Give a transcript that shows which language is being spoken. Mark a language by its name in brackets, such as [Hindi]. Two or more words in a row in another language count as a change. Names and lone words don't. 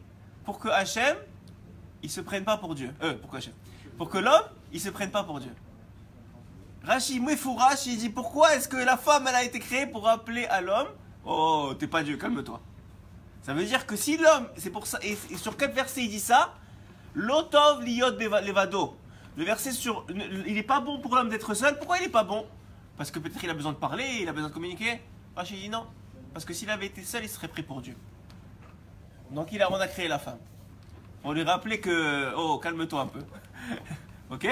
[French] Pour que Hachem il se prenne pas pour Dieu. Pour que l'homme il se prenne pas pour Dieu. Rashi Moufourash il dit: pourquoi est-ce que la femme elle a été créée pour rappeler à l'homme: oh t'es pas Dieu, calme-toi. Ça veut dire que si l'homme, c'est pour ça, et sur quel verset il dit ça? [Hebrew] לא טוב היות לבדו. [French] Le verset sur il n'est pas bon pour l'homme d'être seul. Pourquoi il n'est pas bon? Parce que peut-être il a besoin de parler, il a besoin de communiquer. Rachid dit non. Parce que s'il avait été seul, il serait prêt pour Dieu. Donc on a créé la femme. On lui rappelait que oh calme-toi un peu. Ok?